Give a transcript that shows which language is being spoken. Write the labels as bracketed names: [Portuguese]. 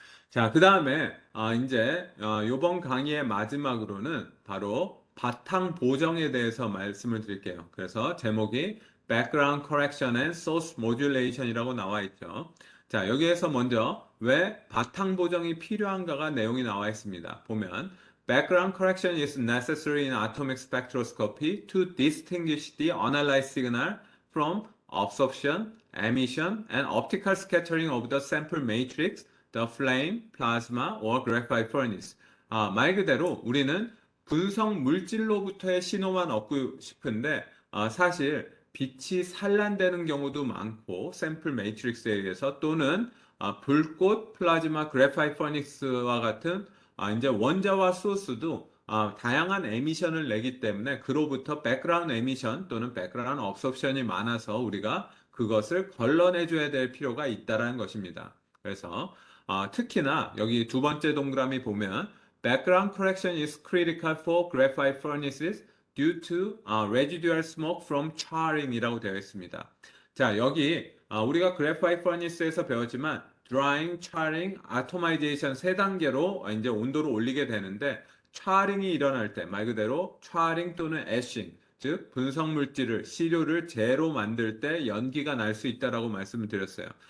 [Korean] 자, 그 다음에 이제 이번 강의의 마지막으로는 바로 바탕 보정에 대해서 말씀을 드릴게요. 그래서 제목이 Background Correction and Source Modulation이라고 나와 있죠. 자, 여기에서 먼저 왜 바탕 보정이 필요한가가 내용이 나와 있습니다. 보면 [English] Background correction is necessary in atomic spectroscopy to distinguish the analyzed signal from absorption, emission, and optical scattering of the sample matrix the flame, plasma, or graphite furnace. [Korean] 말 그대로 우리는 분석 물질로부터의 신호만 얻고 싶은데 사실 빛이 산란되는 경우도 많고 샘플 매트릭스에 의해서 또는 불꽃, 플라즈마, 그래파이트 퍼닉스와 같은 이제 원자와 소스도 다양한 에미션을 내기 때문에 그로부터 백그라운드 에미션 또는 백그라운드 업소션이 많아서 우리가 그것을 걸러내줘야 될 필요가 있다라는 것입니다. 그래서 특히나 여기 두 번째 동그라미 보면 [English] background correction is critical for graphite furnaces due to residual smoke from charring이라고 [Korean] 되어 있습니다. 자, 여기 우리가 graphite furnace에서 배웠지만 drying, charring, atomization 세 단계로 이제 온도를 올리게 되는데 charring이 일어날 때 말 그대로 charring 또는 ashing 즉 분석 물질을 시료를 재로 만들 때 연기가 날 수 있다라고 말씀을 드렸어요.